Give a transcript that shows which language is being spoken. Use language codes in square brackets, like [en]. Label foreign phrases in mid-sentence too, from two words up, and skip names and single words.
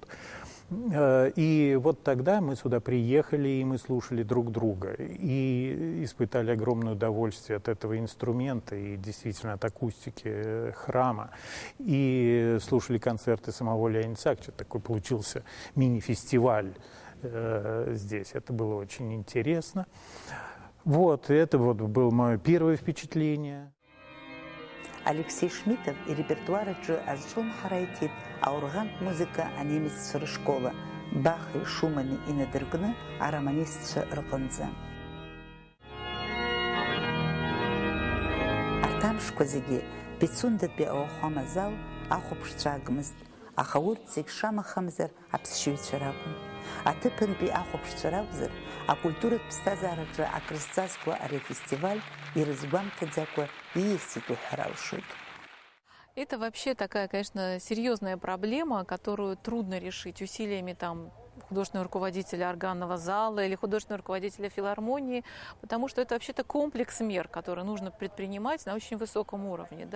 [ru] И вот тогда мы сюда приехали, и мы слушали друг друга, и испытали огромное удовольствие от этого инструмента, и действительно от акустики храма, и слушали концерты самого Леонида Исааковича. Такой получился мини-фестиваль здесь, это было очень интересно. Вот, это вот было мое первое впечатление. [ab] Алексей Шмидтов и репертуараҿы азҿлымҳара ҳараитит аоргантә музыка анемеццәа рышкола, Бахи, Шумани инадыркны ароманистцәа рҟынӡа. Арҭ амшқәа зегьы Пицундатәи ауахәама зал ахәаԥшцәа агмызт, аха урҭ зегь шамахамзар аԥсшьаҩцәа ракәын. Аҭыԥантәи ахәаԥшцәа ракәзар, акультуратә ԥсҭазаараҿы акрызҵазкуа ари афестиваль ирызгәамҭаӡакәа ииасит уҳәар алшоит. [ru] Это вообще такая, конечно, серьезная проблема, которую трудно решить усилиями там художественного руководителя органного зала или художественного руководителя филармонии, потому что это вообще-то комплекс мер, которые нужно предпринимать на очень высоком уровне. Да?